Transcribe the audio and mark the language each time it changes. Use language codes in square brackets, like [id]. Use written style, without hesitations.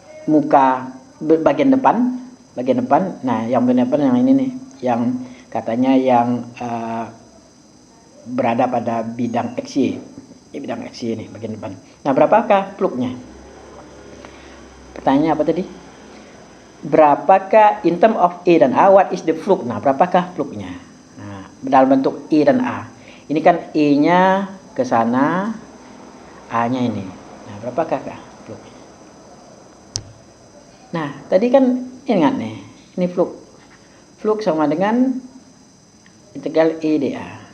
[id] Muka bagian depan. Nah, yang bagian depan yang ini nih, yang katanya yang berada pada bidang XY. Bidang XY ini bagian depan. Nah, berapakah fluxnya? Pertanyaannya apa tadi? Berapakah [en] in term of E [id] dan [en] A, what is the flux? [id] Nah, berapakah fluxnya? Nah, dalam bentuk E dan A. Ini kan E-nya ke sana, A-nya ini. Nah, berapakah fluxnya? Nah, tadi kan ingat nih, ini flux. Flux sama dengan integral E dA.